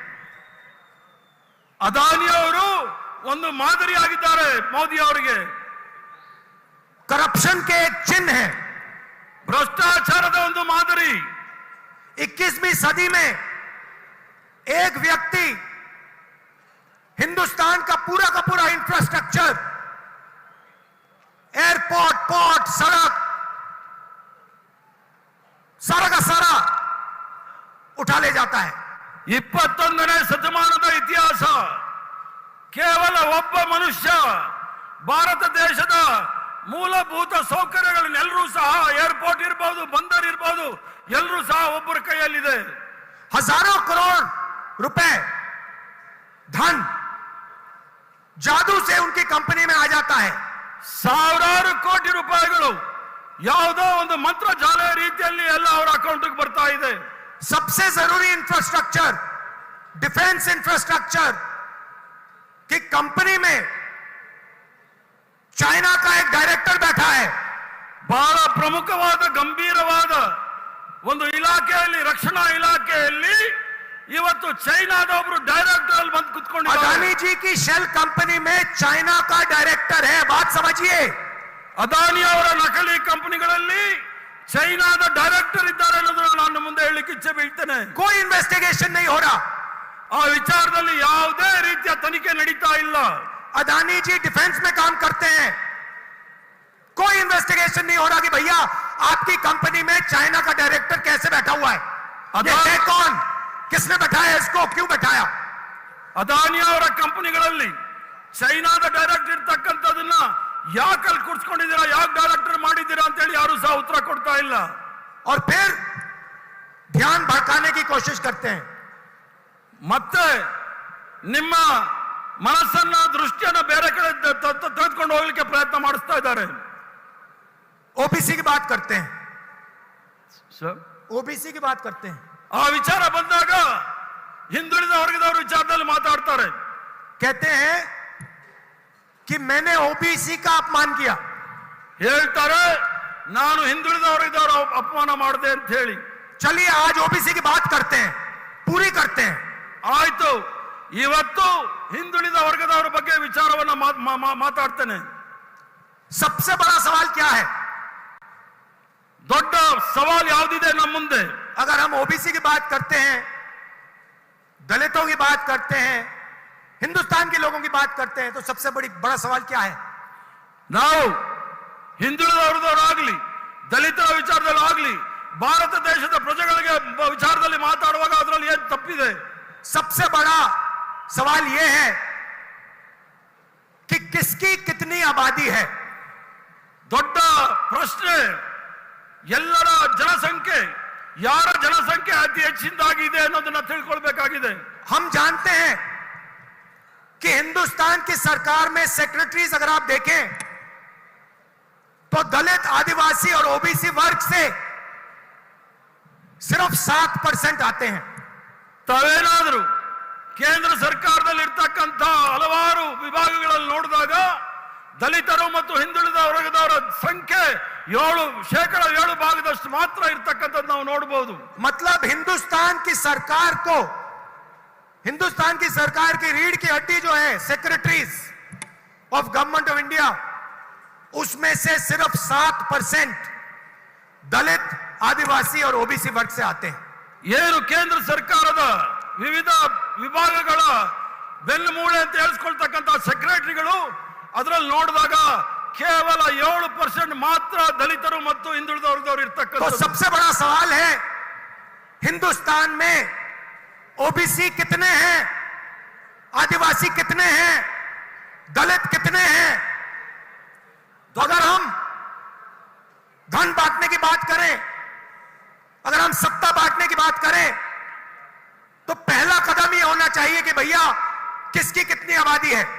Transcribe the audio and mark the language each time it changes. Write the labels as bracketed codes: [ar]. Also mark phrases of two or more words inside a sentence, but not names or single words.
[kn] ಅದಾನಿ ಅವರು ಒಂದು ಮಾದರಿಯಾಗಿದ್ದಾರೆ ಮೋದಿ ಅವರಿಗೆ. [hi] करप्शन के एक चिन्ह है, [kn] ಭ್ರಷ್ಟಾಚಾರದ ಒಂದು ಮಾದರಿ. [hi] 21वीं सदी में एक व्यक्ति हिंदुस्तान का पूरा [en] infrastructure, airport, port, [hi] सड़क, सारा का सारा उठा ले जाता है। [kn] 21ನೇ ಶತಮಾನದ ಇತಿಹಾಸ, ಕೇವಲ ಒಬ್ಬ ಮನುಷ್ಯ ಭಾರತ ದೇಶದ ಮೂಲಭೂತ ಸೌಕರ್ಯಗಳನ್ನೆಲ್ಲರೂ ಸಹ, ಏರ್ಪೋರ್ಟ್ ಇರಬಹುದು, ಬಂದರ್ ಇರಬಹುದು, ಎಲ್ಲರೂ ಸಹ ಒಬ್ಬರ ಕೈಯಲ್ಲಿದೆ. [hi] हजारों करोड़ रुपए धन जादू से उनकी कंपनी में आ जाता है। [kn] ಸಾವಿರಾರು ಕೋಟಿ ರೂಪಾಯಿಗಳು ಯಾವುದೋ ಒಂದು ಮಂತ್ರಜಾಲ ರೀತಿಯಲ್ಲಿ ಎಲ್ಲ ಅವರ ಅಕೌಂಟ್ಗೆ ಬರ್ತಾ ಇದೆ. [hi] सबसे जरूरी इंफ्रास्ट्रक्चर, [en] defence infrastructure [hi] की कंपनी में चाइना का एक डायरेक्टर बैठा है। [kn] ಬಹಳ ಪ್ರಮುಖವಾದ ಗಂಭೀರವಾದ ಒಂದು ಇಲಾಖೆಯಲ್ಲಿ, ರಕ್ಷಣಾ ಇಲಾಖೆಯಲ್ಲಿ ಇವತ್ತು ಚೈನಾದ ಒಬ್ಬರು ಡೈರೆಕ್ಟರ್ ಅಲ್ಲಿ ಬಂದು ಕುತ್ಕೊಂಡಿದ್ದಾರೆ. [hi] अदानी जी की [en] shell company [hi] में चाइना का डायरेक्टर है, बात समझिए। [kn] ಅದಾನಿ ಅವರ ನಕಲಿ ಕಂಪನಿಗಳಲ್ಲಿ ಚೈನಾದ ಡೈರೆಕ್ಟರ್ ಇದ್ದಾರೆ ಅನ್ನೋದನ್ನ ನಾನು ಮುಂದೆ ಹೇಳಲಿಕ್ಕೆ ಇಚ್ಛೆ ಬೀಳ್ತೇನೆ. [hi] कोई इन्वेस्टिगेशन नहीं हो रहा, [kn] ಆ ವಿಚಾರದಲ್ಲಿ ಯಾವುದೇ ರೀತಿಯ ತನಿಖೆ ನಡೀತಾ ಇಲ್ಲ. [hi] अदानी जी डिफेंस में काम करते हैं, कोई इन्वेस्टिगेशन नहीं हो रहा कि भैया आपकी कंपनी में चाइना का डायरेक्टर कैसे बैठा हुआ है, ये है कौन, किसने बैठाया इसको, क्यों बैठाया? [kn] ಅದಾನಿ ಅವರ ಕಂಪನಿಗಳಲ್ಲಿ ಚೈನಾದ ಡೈರೆಕ್ಟರ್ ಇರ್ತಕ್ಕಂಥದನ್ನ ಯಾಕೆ ಅಲ್ಲಿ ಕೂರಿಸ್ಕೊಂಡಿದ್ದೀರಾ, ಯಾಕೆ ಡೈರೆಕ್ಟರ್ ಮಾಡಿದ್ದೀರಾ ಅಂತ ಹೇಳಿ ಯಾರು ಸಹ ಉತ್ತರ ಕೊಡ್ತಾ ಇಲ್ಲ. [hi] और फिर ध्यान भटकाने की कोशिश करते हैं। [kn] ಮತ್ತೆ ನಿಮ್ಮ ಮನಸ್ಸನ್ನ, ದೃಷ್ಟಿಯನ್ನ ಬೇರೆ ಕಡೆ ತೆಗೆದುಕೊಂಡು ಹೋಗ್ಲಿಕ್ಕೆ ಪ್ರಯತ್ನ ಮಾಡಿಸ್ತಾ ಇದ್ದಾರೆ. [hi] ओबीसी की बात करते हैं, ओबीसी की बात करते हैं, [kn] ಆ ವಿಚಾರ ಬಂದಾಗ ಹಿಂದುಳಿದ ವರ್ಗದವರ ವಿಚಾರದಲ್ಲಿ ಮಾತಾಡ್ತಾರೆ. [hi] कहते हैं कि मैंने ओबीसी का अपमान किया, [kn] ಹೇಳ್ತಾರೆ ನಾನು ಹಿಂದುಳಿದ ವರ್ಗದವರ ಅಪಮಾನ ಮಾಡಿದೆ ಅಂತ ಹೇಳಿ. [hi] चलिए आज ओबीसी की बात करते हैं, पूरी करते हैं। [kn] ಆಯ್ತು, ಇವತ್ತು ಹಿಂದುಳಿದ ವರ್ಗದವರ ಬಗ್ಗೆ ವಿಚಾರವನ್ನ ಮಾತಾಡ್ತೇನೆ. [hi] सबसे बड़ा सवाल क्या है? [kn] ದೊಡ್ಡ ಸವಾಲು ಯಾವುದಿದೆ ನಮ್ಮ ಮುಂದೆ? [hi] अगर हम ओबीसी की बात करते हैं, दलितों की बात करते हैं, हिंदुस्तान के लोगों की बात करते हैं, तो सबसे बड़ा सवाल क्या है? [kn] ನಾವು ಹಿಂದುಳಿದ ವರ್ಗದವರಾಗ್ಲಿ, ದಲಿತರ ವಿಚಾರದಲ್ಲಿ ಆಗ್ಲಿ, ಭಾರತ ದೇಶದ ಪ್ರಜೆಗಳಿಗೆ ವಿಚಾರದಲ್ಲಿ ಮಾತಾಡುವಾಗ ಅದರಲ್ಲಿ ಏನು ತಪ್ಪಿದೆ? [hi] सबसे बड़ा सवाल यह है कि किसकी कितनी आबादी है। [kn] ದೊಡ್ಡ ಪ್ರಶ್ನೆ ಎಲ್ಲರ ಜನಸಂಖ್ಯೆ, ಯಾರ ಜನಸಂಖ್ಯೆ ಅತಿ ಹೆಚ್ಚಿನದಾಗಿದೆ ಅನ್ನೋದನ್ನ ತಿಳ್ಕೊಳ್ಬೇಕಾಗಿದೆ. [hi] हम जानते हैं कि हिंदुस्तान की सरकार में सेक्रेटरीज अगर आप देखें तो दलित, आदिवासी और ओबीसी वर्ग से सिर्फ 7% आते हैं। [kn] ತಾವೇನಾದರೂ ಕೇಂದ್ರ ಸರ್ಕಾರದಲ್ಲಿ ಇರ್ತಕ್ಕಂಥ ಹಲವಾರು ವಿಭಾಗಗಳಲ್ಲಿ ನೋಡಿದಾಗ ದಲಿತರು ಮತ್ತು ಹಿಂದುಳಿದ ವರ್ಗದವರ ಸಂಖ್ಯೆ 7% ಮಾತ್ರ ಇರ್ತಕ್ಕಂಥದ್ದು ನಾವು ನೋಡಬಹುದು। [hi] मतलब हिंदुस्तान की सरकार की रीढ़ की हड्डी जो है [en] secretaries of government of India, [hi] उसमें से सिर्फ 7% दलित, आदिवासी और ओबीसी वर्ग से आते हैं। [kn] ಏನು ಕೇಂದ್ರ ಸರ್ಕಾರದ ವಿವಿಧ ವಿಭಾಗಗಳ ಬೆನ್ನುಮೂಳೆ ಅಂತ ಹೇಳಿಸ್ಕೊಳ್ತಕ್ಕಂಥ ಸೆಕ್ರೆಟರಿಗಳು ಅದರಲ್ಲಿ ನೋಡಿದಾಗ ಕೇವಲ 7% ಮಾತ್ರ ದಲಿತರು ಮತ್ತು ಹಿಂದುಳಿದ ವರ್ಗದವರು [hi] तो [kn] ಇರ್ತಕ್ಕಂಥ। [hi] सबसे बड़ा सवाल है, हिंदुस्तान में ओबीसी कितने हैं, आदिवासी कितने हैं, दलित कितने हैं? तो अगर हम धन बांटने की बात करें, अगर हम सत्ता बांटने की बात करें, तो पहला कदम ये होना चाहिए कि भैया किसकी कितनी आबादी है।